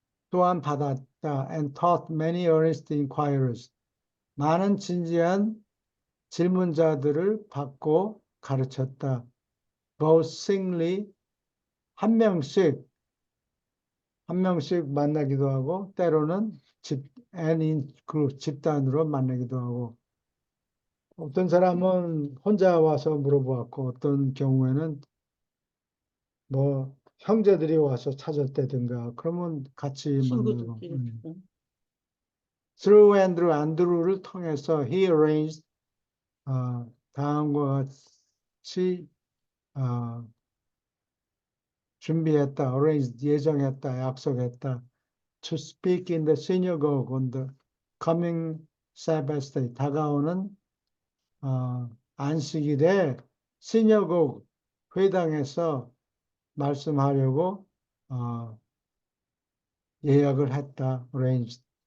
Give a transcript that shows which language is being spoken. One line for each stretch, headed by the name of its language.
Korean: 또한 받았다
English: and taught many earnest inquirers,
Korean: 많은 진지한 질문자들을 받고 가르쳤다.
English: both singly,
Korean: 한 명씩 만나기도 하고 때로는
English: and in group,
Korean: 집단으로 만나기도 하고, 어떤 사람은 혼자 와서 물어보았고 어떤 경우에는 뭐 형제들이 와서 찾았다든가 그러면 같이 만나고. 친구들끼리.
English: Through Andrew,
Korean: 안드루를 통해서
English: he arranged,
Korean: 다음과 같이 준비했다, arranged, 예정했다, 약속했다.
English: To speak in the synagogue on the coming Sabbath day,
Korean: 다가오는 안식일에
English: synagogue,
Korean: 회당에서 말씀하려고 예약을 했다,
English: arranged.